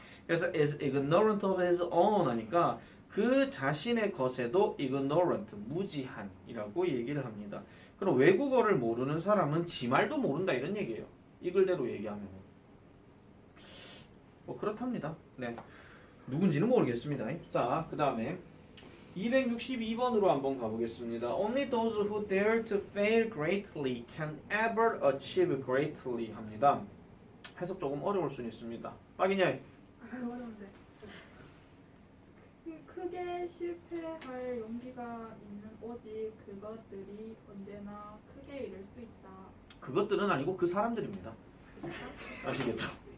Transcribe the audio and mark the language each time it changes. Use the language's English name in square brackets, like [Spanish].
[Korean] 그래서 [English] is ignorant of his own [Korean] 하니까 그 자신의 것에도 ignorant, 무지한이라고 얘기를 합니다. 그럼 외국어를 모르는 사람은 지 말도 모른다 이런 얘기예요. 이 글대로 얘기하면 뭐 그렇답니다. 네. 누군지는 모르겠습니다. 자, 그 다음에 262번으로 한번 가보겠습니다. [English] Only those who dare to fail greatly can ever achieve greatly 합니다. [Korean] 해석 조금 어려울 수는 있습니다. 빠기냐? 어려운데. 크게 실패할 용기가 있는 오직 그것들이 언제나 크게 이룰 수 있다. 그것들은 아니고 그 사람들입니다. 아시겠죠?